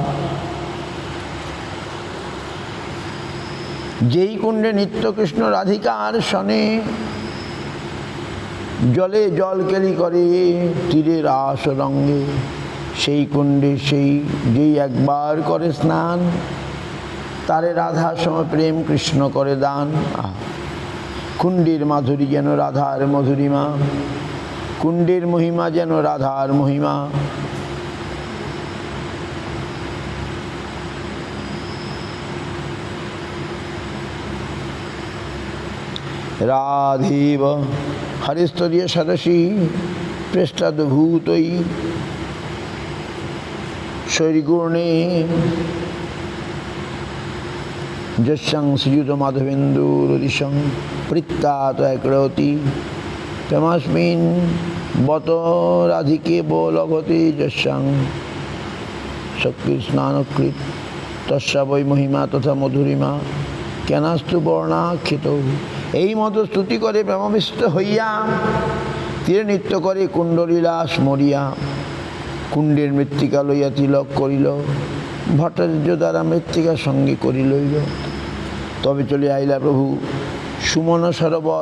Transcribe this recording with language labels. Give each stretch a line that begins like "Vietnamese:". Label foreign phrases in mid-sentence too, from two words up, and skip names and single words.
Bangla: যেই কুণ্ডে নিত্য কৃষ্ণ রাধিকার শনে, জলে জল কেলি করে তীরে রাস রঙ্গে। সেই কুণ্ডে যেই একবার করে স্নান, তারে রাধা সম প্রেম কৃষ্ণ করে দান। কুণ্ডের মাধুরী যেন রাধার মধুরিমা, কুণ্ডের মহিমা যেন রাধার মহিমা।
Sanskrit: রাধেব হরিস্তরীয় সরসী পৃষ্ঠদ্ভূতৈ শৈরগুণে যস্যাং শ্রীযুত মাধবেন্দুরদিশং পৃত্তাত একরতি। তমস্মিন বত রাধিকে বলভতে যস্যাং শক্তি স্নানকৃত তস্যা বৈ মহিমা তথা মধুরিমা কেনাস্তু বর্ণাক্ষিত।
Bangla: এই মতো স্তুতি করে প্রেমাবিষ্ট হইয়া তীরে নৃত্য করে কুণ্ডলীলাস মরিয়া। কুণ্ডের মৃত্তিকা লইয়া তিলক করিল, ভট্টাচার্য দ্বারা মৃত্তিকা সঙ্গে করি লইল। তবে চলে আইলা প্রভু সুমন সরোবর।